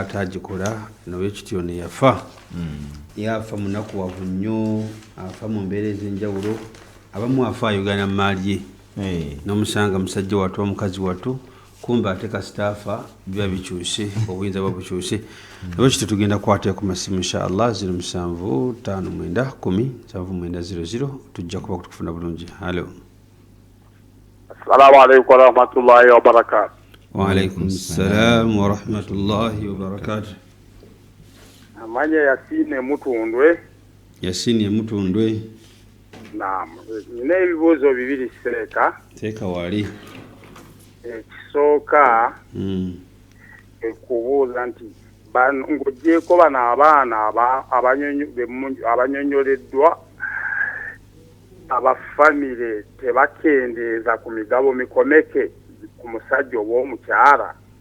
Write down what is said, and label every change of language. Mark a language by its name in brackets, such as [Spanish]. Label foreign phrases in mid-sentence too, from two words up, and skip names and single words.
[Ganda] atagikola nolwekityo ne yafa munakuwavu nnyo afa mu mbeera ez'enjawulo abamu afa ayogana mu maali ye n'omusanga musajja watu omukazi watu kumbe ate kasitaafa biba bikyuse obuyinza bwa bukyuse nolwekityo tugenda kukwata ku masimu inshallah 0759107900 tujja kuba kutukufuna bulungi. Halo, [Arabic] السلام عليكم ورحمة الله وبركاته. وعليكم السلام ورحمة الله وبركاته. [Ganda] Amanya Yasine Mutundwe. Yasine Mutundwe. Naam, nina ebibuuzo bibiri seeka. Teeka wali. Ekisooka ekubuuza nti ng'oggyeko bano abaana abanyonyoleddwa abafamire tebakendeeza ku migabo mikomeke ku musajja oba omukyala.